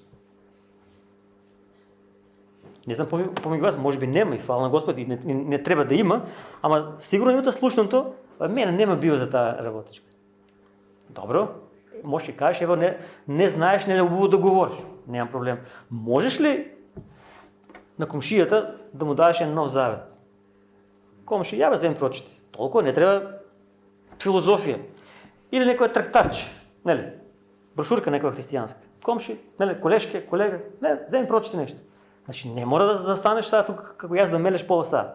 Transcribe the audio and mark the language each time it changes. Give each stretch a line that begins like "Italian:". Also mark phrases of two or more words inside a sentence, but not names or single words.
Macedonian: Не знам, помеѓу вас, може би нема и фала на Господ и не треба да има, ама сигурно имате слушното, мене нема бива за таа работичка. Добро, може да кажеш, не знаеш, не е убаво да говориш, немам проблем. Можеш ли, на комшията да му дадеш един нов завет.
Bulgarian: Комши, я бе, взем прочити. Толкова не трябва филозофия. Или някой трактач, нали? Брошурка някоя християнска. Комши, нали, колежке, колега, не, взем прочити нещо.
Macedonian: Значи не мора да застанеш сега тук, како аз да мелеш пола сега.